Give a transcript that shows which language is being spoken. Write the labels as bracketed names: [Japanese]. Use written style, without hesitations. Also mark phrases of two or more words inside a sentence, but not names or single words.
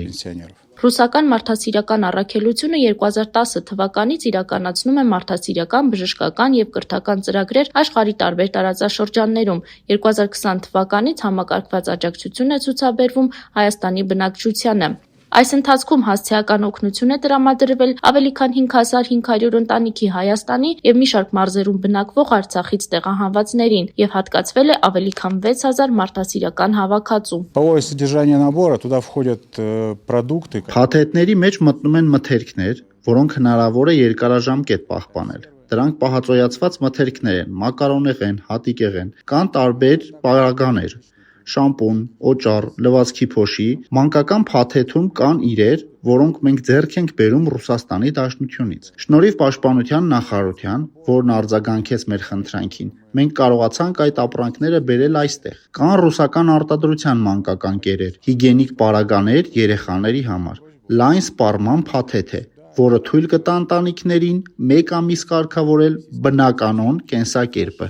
[Armenian] Ռուսական մարդասիրական առաքելությունը 2010 թվականից իրականացնում է մարդասիրական, բժշկական եւ կրթական ծրագրեր աշխարհի տարբեր տարածաշրջաններում։ 2020 թվականից համակարգված աջակցություն է ցուցաբերվում Հայաստանի բնակչությանը։ Այս ընթացքում հասցեական օգնություն է տրամադրվել ավելի քան 5500 ընտանիքի Հայաստանի եւ մի շարք մարզերում բնակվող Արցախից տեղահանվածներին եւ հատկացվել է ավելի քան 6000 մարդասիրական հավաքածու։ [Russian] Половое содержание набора туда входят продукты. [Armenian] Փաթեթների մեջ մտնում են մթերքներ, որոնք հնարավոր է երկարաժամկետ պահպանել։ Դրանք պահածոյացված մթերքներ են, մակարոնեղեն, հատիկեղեն, կան տարբեր պարագաներ, շամպուն, օճառ, լվացքի փոշի, մանկական փաթեթում կան իրեր, որոնք մենք ձեռք ենք բերում Ռուսաստանի Դաշնությունից։ Շնորհիվ Պաշտպանության նախարարության, որն արձագանքեց մեր խնդրանքին, մենք կարողացանք այդ ապրանքները բերել այստեղ։ Կան ռուսական արտադրության մանկական կերեր, հիգիենիկ պարագաներ երեխաների համար։ Լայն սպառման փաթեթ է, որը թույլ կտա ընտանիքներին 1 ամիս կարգավորել բնականոն կենսակերպը։